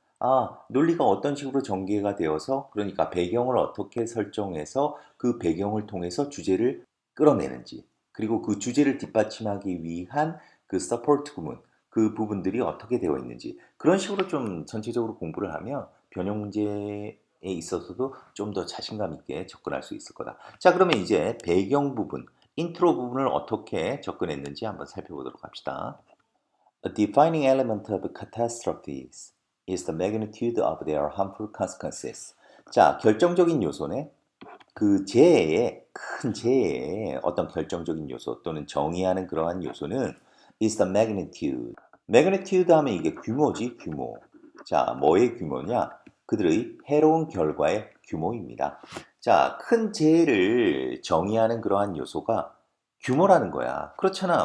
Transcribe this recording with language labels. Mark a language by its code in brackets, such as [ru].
[ko] 아, 논리가 어떤 식으로 전개가 되어서 그러니까 배경을 어떻게 설정해서 그 배경을 통해서 주제를 끌어내는지 그리고 그 주제를 뒷받침하기 위한 그 서포트 구문 그 부분들이 어떻게 되어 있는지 그런 식으로 좀 전체적으로 공부를 하면 변형 문제에 있어서도 좀 더 자신감 있게 접근할 수 있을 거다. 자, 그러면 이제 배경 부분, 인트로 부분을 어떻게 접근했는지 한번 살펴보도록 합시다. [en] A defining element of catastrophes is the magnitude of their harmful consequences. [ko] 자, 결정적인 요소네. 그 재해의 큰 재해의 어떤 결정적인 요소 또는 정의하는 그러한 요소는 [en] is the magnitude. [ko] magnitude 하면 이게 규모지, 규모. 자, 뭐의 규모냐? 그들의 해로운 결과의 규모입니다. 자, 큰 재해를 정의하는 그러한 요소가 규모라는 거야. 그렇잖아.